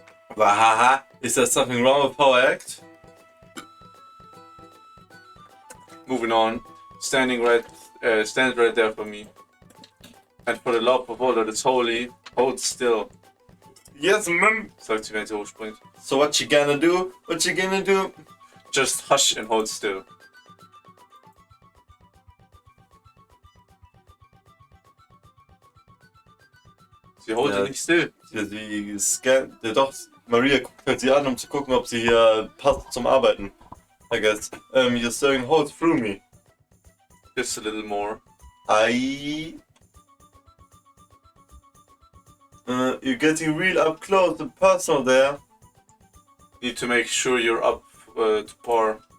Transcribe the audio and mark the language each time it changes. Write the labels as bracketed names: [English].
[English] Wahaha, is there something wrong with how I act? Moving on. Stand right there for me. And for the love of all that is holy, hold still. Yes, ma'am. [German] Sagt sie, wenn sie hochspringt. [English] So what you gonna do? What you gonna do? Just hush and hold still. [German] Sie holt Ja. nicht still. Sie scannt, doch, Maria guckt halt sie an, um zu gucken, ob sie hier passt zum Arbeiten. [English] I guess. You're staring holes through me. Just a little more. You're getting real up close and personal there. Need to make sure you're up to par.